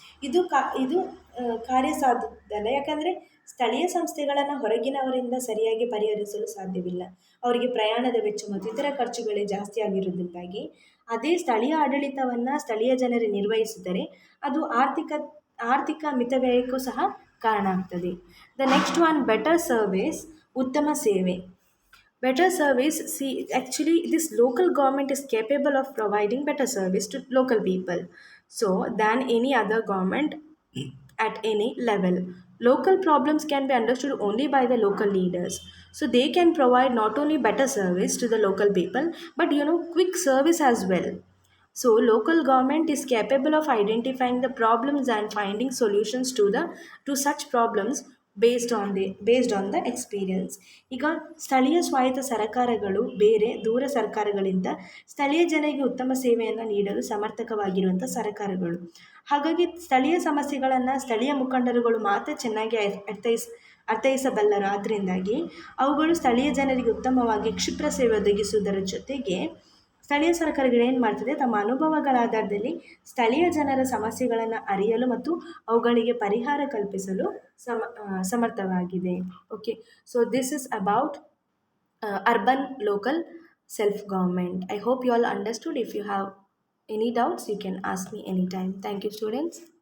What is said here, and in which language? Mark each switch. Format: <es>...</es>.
<kn>ಇದು ಕಾರ್ಯಸಾಧ್ಯಲ್ಲ. ಯಾಕಂದರೆ ಸ್ಥಳೀಯ ಸಂಸ್ಥೆಗಳನ್ನು ಹೊರಗಿನವರಿಂದ ಸರಿಯಾಗಿ ಪರಿಹರಿಸಲು ಸಾಧ್ಯವಿಲ್ಲ. ಅವರಿಗೆ ಪ್ರಯಾಣದ ವೆಚ್ಚ ಮತ್ತು ಇತರ ಖರ್ಚುಗಳೇ ಜಾಸ್ತಿ ಆಗಿರುವುದರಿಂದಾಗಿ ಅದೇ ಸ್ಥಳೀಯ ಆಡಳಿತವನ್ನು ಸ್ಥಳೀಯ ಜನರು ನಿರ್ವಹಿಸಿದರೆ ಅದು ಆರ್ಥಿಕ ಮಿತವ್ಯಯಕ್ಕೂ ಸಹ ಕಾರಣ ಆಗ್ತದೆ.</kn> <en>the next one, better service,</en> <kn>ಉತ್ತಮ ಸೇವೆ.</kn> <en>Better service, see, actually this local government is capable of providing better service to local people so than any other government at any level. Local problems can be understood only by the local leaders, so they can provide not only better service to the local people but quick service as well. So local government is capable of identifying the problems and finding solutions to such problems based on the experience.</en> <kn>ಈಗ ಸ್ಥಳೀಯ ಸ್ವಾಯತ್ತ ಸರ್ಕಾರಗಳು ಬೇರೆ ದೂರ ಸರ್ಕಾರಗಳಿಂದ ಸ್ಥಳೀಯ ಜನರಿಗೆ ಉತ್ತಮ ಸೇವೆಯನ್ನು ನೀಡಲು ಸಮರ್ಥಕವಾಗಿರುವಂಥ ಸರ್ಕಾರಗಳು. ಹಾಗಾಗಿ ಸ್ಥಳೀಯ ಸಮಸ್ಯೆಗಳನ್ನು ಸ್ಥಳೀಯ ಮುಖಂಡರುಗಳು ಮಾತ್ರ ಚೆನ್ನಾಗಿ ಅರ್ಥೈಸಬಲ್ಲರು. ಆದ್ದರಿಂದಾಗಿ ಅವುಗಳು ಸ್ಥಳೀಯ ಜನರಿಗೆ ಉತ್ತಮವಾಗಿ ಕ್ಷಿಪ್ರ ಸೇವೆ ಒದಗಿಸುವುದರ ಜೊತೆಗೆ ಸ್ಥಳೀಯ ಸರ್ಕಾರಗಳು ಏನು ಮಾಡ್ತದೆ, ತಮ್ಮ ಅನುಭವಗಳ ಆಧಾರದಲ್ಲಿ ಸ್ಥಳೀಯ ಜನರ ಸಮಸ್ಯೆಗಳನ್ನು ಅರಿಯಲು ಮತ್ತು ಅವುಗಳಿಗೆ ಪರಿಹಾರ ಕಲ್ಪಿಸಲು ಸಮರ್ಥವಾಗಿದೆ.</kn> <en>Okay, so this is about urban local self government. I hope you all understood. If you have any doubts, you can ask me anytime. Thank you, students.</en>